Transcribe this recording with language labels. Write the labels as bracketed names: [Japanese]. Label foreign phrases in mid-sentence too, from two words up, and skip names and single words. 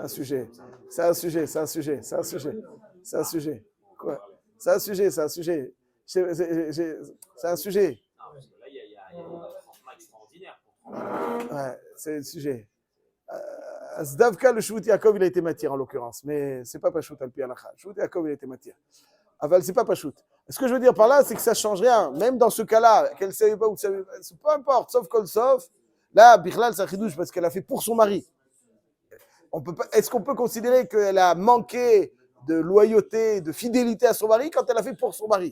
[French] C'est un sujet. C'est un sujet. Non, parce que là, il y a un renforcement extraordinaire pour Ouais, c'est le sujet. Zdavka, le Shvut Yaakov, il a été matière en l'occurrence, mais c'est pas [Hebrew] פשוט על פי הלכה. [French] Shvut Yaakov, il a été matière. Aval, c'est pas Pashut. Ce que je veux dire par là, c'est que ça change rien. Même dans ce cas-là, qu'elle ne savait pas ou ne savait pas, peu importe, [Hebrew] סוף כל סוף. [French] Là, Bichlal, c'est un chidouche parce qu'elle a fait pour son mari. Est-ce qu'on peut considérer qu'elle a manqué de loyauté, de fidélité à son mari quand elle a fait pour son mari?